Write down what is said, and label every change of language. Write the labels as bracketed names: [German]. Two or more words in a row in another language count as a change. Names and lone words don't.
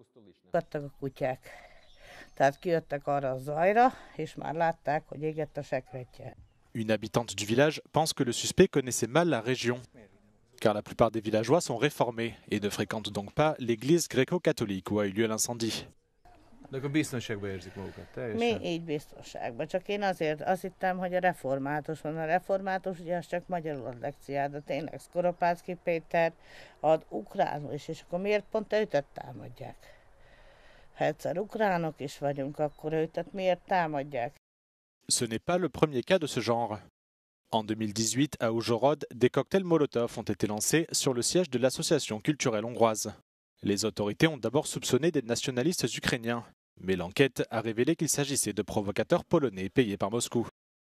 [French] Une habitante du village pense que le suspect connaissait mal la région, car la plupart des villageois sont réformés et ne fréquentent donc pas l'église gréco-catholique où a eu lieu l'incendie. [Hungarian] Mi így biztonságban, csak én azért azt hittem, hogy a református van. A református ugye az csak magyarul ad lekciát, de tényleg Skoropácki Péter ad ukránul is, és akkor miért pont őt támadják? Ha egyszer ukránok is vagyunk, akkor őt miért támadják? [French] Ce n'est pas le premier cas de ce genre. En 2018, à Užhorod, des cocktails Molotov ont été lancés sur le siège de l'association culturelle hongroise. Les autorités ont d'abord soupçonné des nationalistes ukrainiens, mais l'enquête a révélé qu'il s'agissait de provocateurs polonais payés par Moscou.